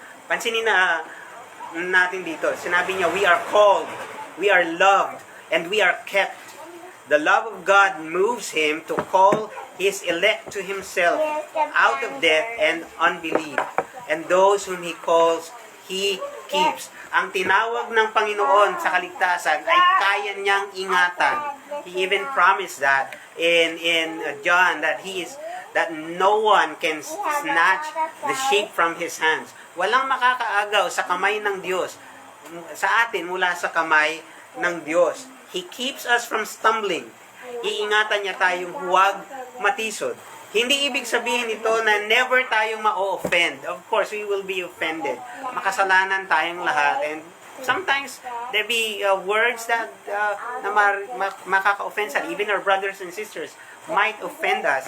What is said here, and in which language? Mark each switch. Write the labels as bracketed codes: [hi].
[tl] Pansinin natin dito, sinabi niya, [en] we are called, we are loved, and we are kept. The love of God moves Him to call His elect to Himself out of death and unbelief. And those whom He calls, He keeps. [tl] Ang tinawag ng Panginoon sa kaligtasan ay kaya niyang ingatan. [en] He even promised that in John that no one can snatch the sheep from His hands. [tl] Walang makakaagaw sa kamay ng Diyos, sa atin mula sa kamay ng Diyos. [en] He keeps us from stumbling. [tl] Iingatan niya tayong huwag matisod. Hindi ibig sabihin ito na never tayong ma-offend. [en] Of course, we will be offended. [tl] Makasalanan tayong lahat and [en] sometimes there be words that [tl] na makaka-offend sa [en] even our brothers and sisters might offend us.